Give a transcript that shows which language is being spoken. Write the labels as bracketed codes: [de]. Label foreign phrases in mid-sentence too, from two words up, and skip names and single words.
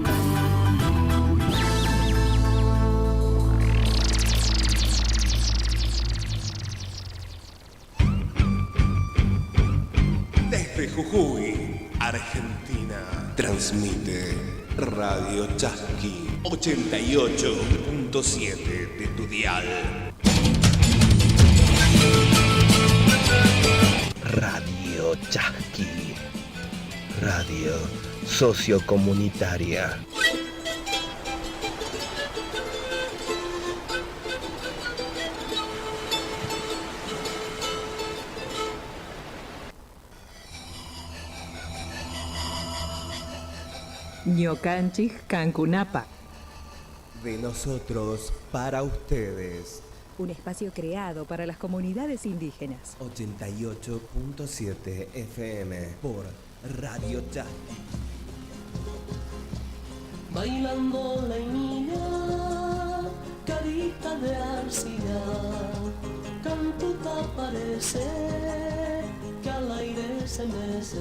[es] Desde Jujuy, Argentina, transmite Radio Chasqui 88.7 de tu dial. Radio Chasqui, radio sociocomunitaria. [qu] Ñocanchis Cancunapa. [es] De nosotros para ustedes. Un espacio creado para las comunidades indígenas. 88.7 FM por Radio Chasqui. Bailando la niña, carita de arcilla, cantuta parece que al aire se mece.